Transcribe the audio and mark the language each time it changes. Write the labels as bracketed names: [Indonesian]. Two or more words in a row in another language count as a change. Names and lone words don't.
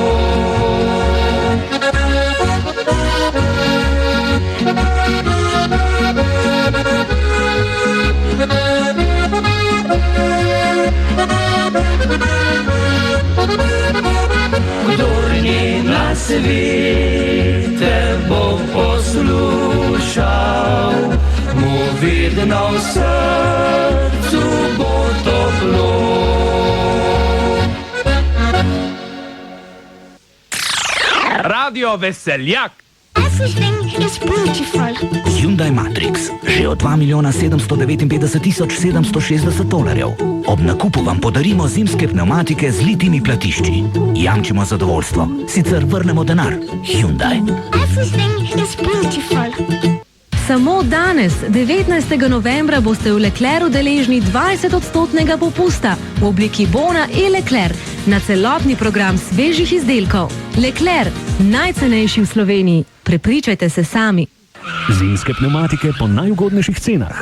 [Slovenian] Kdor ni na svete bo poslušal, mu vedno v srcu bo toplo. Radio Veseljak. [English] Everything is beautiful. [Slovenian] Hyundai Matrix, že od 2.759.760 dolarjev. Ob nakupu vam podarimo zimske pnevmatike z litimi platišči. Jamčimo zadovoljstvo, sicer vrnemo denar. Hyundai. [English] Everything is beautiful. [Slovenian] Samo danes, 19. novembra, boste v Leclercu deležni 20% popusta v obliki bona e-Leclerc na celotni program svežih izdelkov. Leclerc, najcenejši v Sloveniji. Prepričajte se sami. Zimske pnevmatike po najugodnejših cenah.